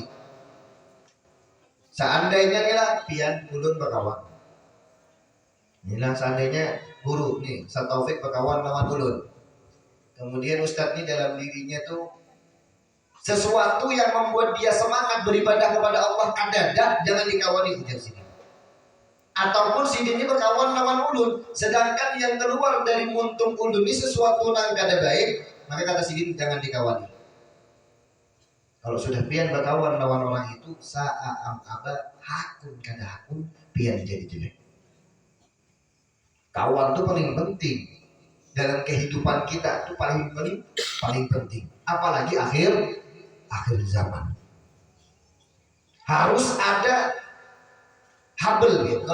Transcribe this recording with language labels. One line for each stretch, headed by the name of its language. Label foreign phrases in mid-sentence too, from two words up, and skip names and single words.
Banjar: Seandainya inilah pian ulun berkawan. Inilah seandainya guru nih, Ustaz Taufik berkawan lawan ulun.
Indonesian: Kemudian Ustaz ini dalam dirinya tuh sesuatu yang membuat dia semangat beribadah kepada Allah
Banjar: kadada, jangan dikawani ujar sini. Ataupun sini berkawan lawan ulun, sedangkan yang keluar dari muntung ulun ini sesuatu yang kada baik, maka kata sini jangan dikawani. Kalau sudah pian berkawan lawan orang itu sa'a aba hakun kada hakun pian jadi jelek.
Indonesian: Kawan itu paling penting dalam kehidupan kita, itu paling penting. Apalagi akhir zaman. Harus ada habl gitu.